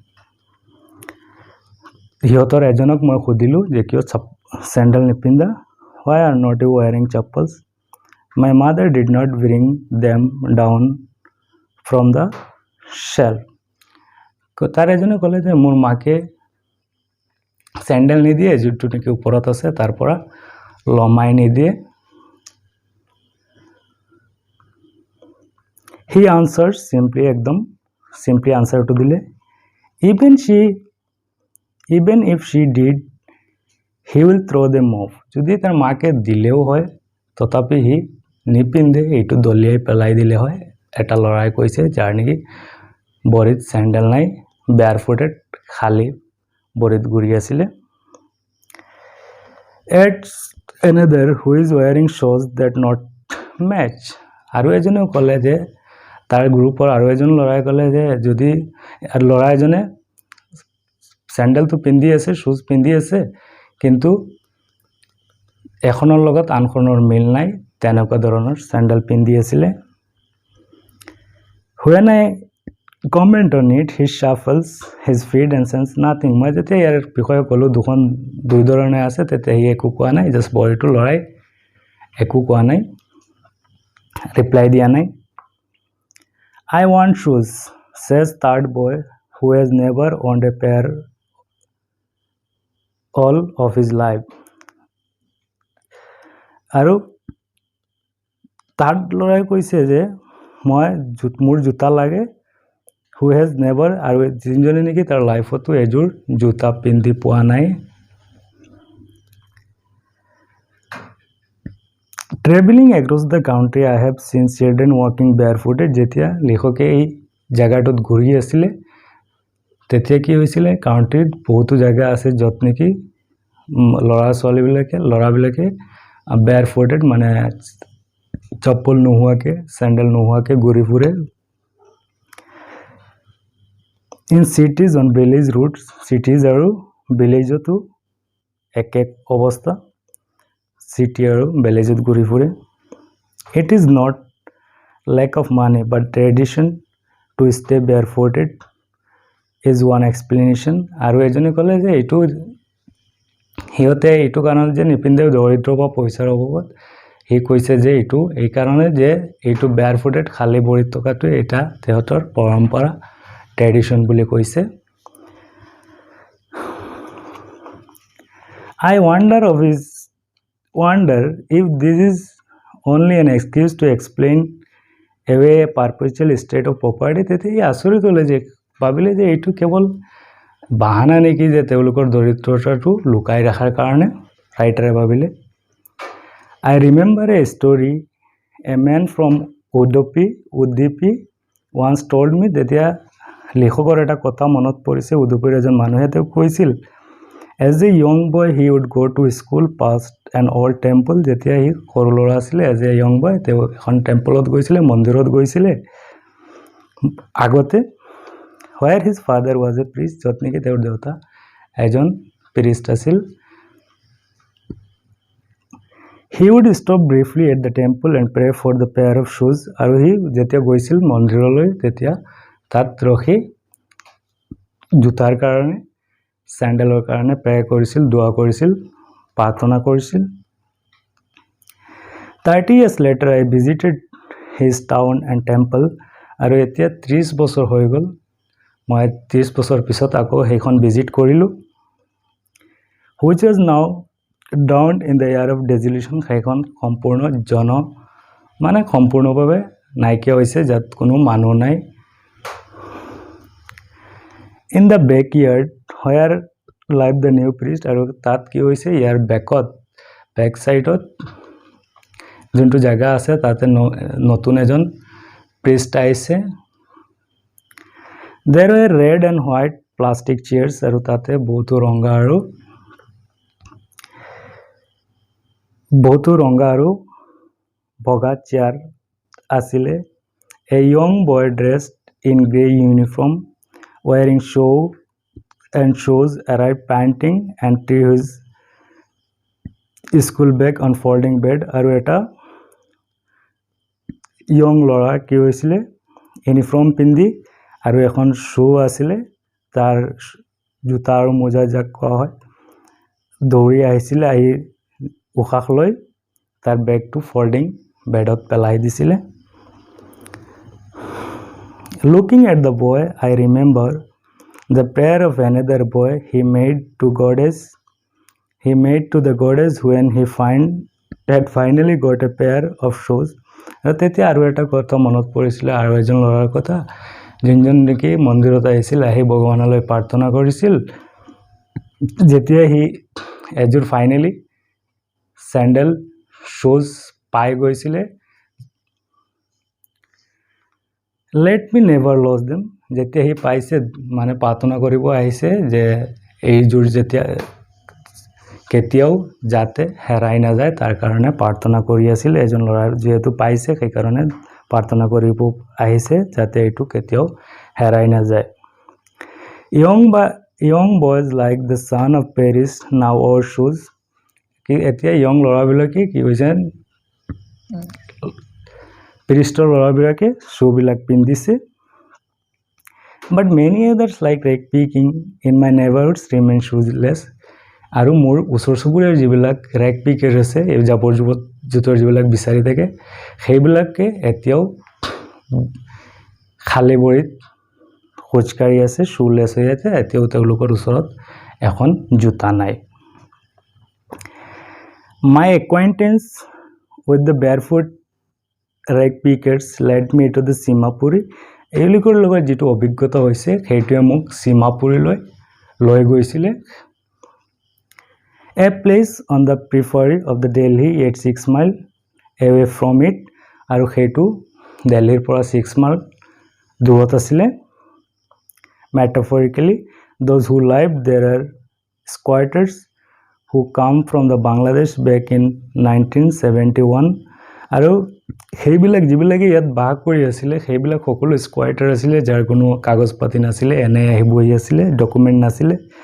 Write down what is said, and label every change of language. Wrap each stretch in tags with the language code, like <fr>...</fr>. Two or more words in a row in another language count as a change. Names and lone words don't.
<as>সিহঁতৰ এজনক মই সুধিলোঁ যে কিয় চেণ্ডেল নিপিন্ধা।</as> <en>Why are not you wearing chappals? My mother did not bring them down from the shelf.</en> <as>তাৰ এজনে ক'লে যে মোৰ মাকে চেণ্ডেল নিদিয়ে, যিটো নেকি ওপৰত আছে তাৰ পৰা লমাই নিদিয়ে।</as> <en>He answers simply,</en> <as>একদম simply আনসাৰটো দিলে।</as> <en>Even if she did, he will throw them off.</en> <as>যদি তাৰ মাকে দিলেও হয় তথাপি সি নিপিন্ধে, এইটো দলিয়াই পেলাই দিলে হয়। এটা ল'ৰাই কৈছে যাৰ নেকি ভৰিত চেণ্ডেল নাই, বেয়াৰফুটেড, খালী ভৰিত ঘূৰি আছিলে।</as> <en>It's another who is wearing shoes that not match,</en> <as>আৰু এজনেও ক'লে যে তাৰ গ্ৰুপৰ আৰু এজন ল'ৰাই ক'লে যে যদি ল'ৰা এজনে চেণ্ডেলটো পিন্ধি আছে, শ্বুজ পিন্ধি আছে, কিন্তু এখনৰ লগত আনখনৰ মিল নাই, তেনেকুৱা ধৰণৰ চেণ্ডেল পিন্ধি আছিলে।</as> <en>When I comment on it, he shuffles his feet and says nothing.</en> <as>মই যেতিয়া ইয়াৰ বিষয়ে ক'লোঁ দুই ধৰণে আছে, তেতিয়া সি একো কোৱা নাই, জাষ্ট ভৰিটো লৰাই একো কোৱা নাই, ৰিপ্লাই দিয়া নাই।</as> <en>I want shoes, says third boy who has never owned a pair all of his life.</en> <as>আৰু থাৰ্ড ল'ৰাই কৈছে যে মোৰ জোতা লাগে,</as> <en>who has never,</en> <as>আৰু যিজনে নেকি তাৰ লাইফতো এযোৰ জোতা পিন্ধি পোৱা নাই।</as> <en>Traveling across the country, I have seen children walking barefooted,</en> <as>যেতিয়া লেখকে এই জাগাটোত ঘূৰি আছিলে তেতিয়া কি হৈছিলে কাউণ্ট্ৰিত বহুতো জেগা আছে য'ত নেকি ল'ৰাবিলাকে</as> <en>bare footed</en> <as>মানে চপ্পল নোহোৱাকৈ চেণ্ডেল নোহোৱাকৈ ঘূৰি ফুৰে</as> <en>in cities on village routes cities</en> <as>আৰু ভিলেজতো এক অৱস্থা চিটি আৰু ভিলেজত ঘূৰি ফুৰে</as> <en>it is not lack of money but tradition to stay barefooted is one explanation</en> <as>আৰু এজনে ক'লে যে এইটো সিহঁতে এইটো কাৰণত যে নিপিন্ধে দৰিদ্ৰ বা পইচাৰ অভাৱত সি কৈছে যে এইটো এই কাৰণে যে এইটো barefooted খালী ভৰিত থকাটো এটা তেহঁতৰ পৰম্পৰা ট্ৰেডিশ্যন বুলি কৈছে</as> <en>I wonder if this is only an excuse to explain away a perpetual state of property তেতিয়া</en> <as>আচৰিত হ'লে যে ভাবিলে যে এইটো কেৱল বাহানা নেকি যে তেওঁলোকৰ দৰিদ্ৰতাটো লুকাই ৰখাৰ কাৰণে ৰাইটাৰে ভাবিলে</as> <en>I remember a story a man from Udupi once told me</en> <as>তেতিয়া লেখকৰ এটা কথা মনত পৰিছে উদুপিৰ এজন মানুহে তেওঁ কৈছিল</as> <en>As a young boy, he would go to school past an old temple.</en> <as>যেতিয়া সি সৰু ল'ৰা আছিলে</as> <en>as a young boy,</en> <as>তেওঁ এখন টেম্পলত গৈছিলে মন্দিৰত গৈছিলে আগতে</as> <en>where his father was a priest</en> <as>য'ত নেকি তেওঁৰ দেউতা এজন priest আছিল</as> <en>He would stop briefly at the temple and pray for the pair of shoes</en> <as>আৰু সি যেতিয়া গৈছিল মন্দিৰলৈ তেতিয়া তাত ৰখি জোতাৰ কাৰণে চেণ্ডেলৰ কাৰণে প্ৰে কৰিছিল দোৱা কৰিছিল প্ৰাৰ্থনা কৰিছিল</as> <en>30 years later I visited his town and temple</en> <as>আৰু এতিয়া 30 বছৰ হৈ গ'ল মই 30 বছৰ পিছত আকৌ সেইখন ভিজিট কৰিলোঁ</as> <en>which was now drowned in the air of desolation</en> <as>সেইখন সম্পূৰ্ণভাৱে নাইকিয়া হৈছে যাত কোনো মানুহ নাই</as> <en>In the backyard where lived the new priest</en> <as>আৰু তাত কি হৈছে ইয়াৰ</as> <en>back side</en> <as>যোনটো জায়গা আছে তাতে নতুন এজন priest আহিছে</as> <en>There were red and white plastic chairs</en> <as>আৰু তাতে বহুতো ৰঙা আৰু বগা চেয়াৰ আছিলে</as> <en>A young boy dressed in grey uniform wearing shoes arrived panting and threw his school bag on folding bed</en> <as>আৰু এটা young ল'ৰা কি হৈছিলে ইউনিফৰ্ম পিন্ধি আৰু এখন শু আছিলে তাৰ জোতা আৰু মোজা যাক কোৱা হয় দৌৰি আহিছিলে আহি উশাহ লৈ তাৰ বেগটো</as> <en>folding bed</en> <as>পেলাই দিছিলে</as> <en>Looking at the boy, I remember the prayer of another boy he made to the goddess when he had finally got a pair of shoes.</en> <as>আৰু তেতিয়া আৰু এটা কথা মনত পৰিছিলে আৰু এজন ল'ৰাৰ কথা যোনজন নেকি মন্দিৰত আহিছিল আহি ভগৱানলৈ প্ৰাৰ্থনা কৰিছিল যেতিয়া সি এযোৰ ফাইনেলি চেণ্ডেল shoes পাই গৈছিলে</as> <en>Let me never lose them</en> <as>যেতিয়া সি পাইছে মানে প্ৰাৰ্থনা কৰিব আহিছে যে এইযোৰ যেতিয়া কেতিয়াও যাতে হেৰাই নাযায় তাৰ কাৰণে প্ৰাৰ্থনা কৰি আছিল এজন ল'ৰা যেহেতু পাইছে সেই কাৰণে প্ৰাৰ্থনা কৰিব আহিছে যাতে এইটো কেতিয়াও হেৰাই নাযায়</as> <en>young boys like the son of Paris now wore shoes</en> <as>কি এতিয়া young ল'ৰাবিলাকে কি হৈছে প্ৰিষ্টৰ ল'ৰাবিলাকে শ্বুবিলাক পিন্ধিছে</as> <en>but many others like rag picking in my neighborhoods remain shoeless</en> <as>আৰু মোৰ ওচৰ চুবুৰীয়াৰ যিবিলাক</as> <en>rag picker</en> <as>আছে এই জাবৰ জোঁথৰ যিবিলাক বিচাৰি থাকে সেইবিলাকে এতিয়াও খালী ভৰিত খোজকাঢ়ি আছে শ্বুলেছ হৈ আছে এতিয়াও তেওঁলোকৰ ওচৰত এখন জোতা নাই</as> <en>My acquaintance with the barefoot rag pickers led me to the Simapuri</en> <as>এইলোকৰ লগত যেটো অভিজ্ঞতা হৈছে সেইটোৱে মোক সীমাপুৰীলৈ লৈ গৈছিলে</as> <en>A place on the periphery of the Delhi 6 mile away from it</en> <as>আৰু সেইটো দিল্লীৰ পৰা 6 মাইল দূৰত আছিল</as> <en>Metaphorically, those who lived there are squatters who come from the Bangladesh back in 1971</en> <as>আৰু সেইবিলাক যিবিলাকে ইয়াত বাস কৰি আছিলে সেইবিলাক সকলো স্কোৱাটাৰ আছিলে যাৰ কোনো কাগজ পাতি নাছিলে এনে আহি বহি আছিলে ডকুমেণ্ট নাছিলে</as>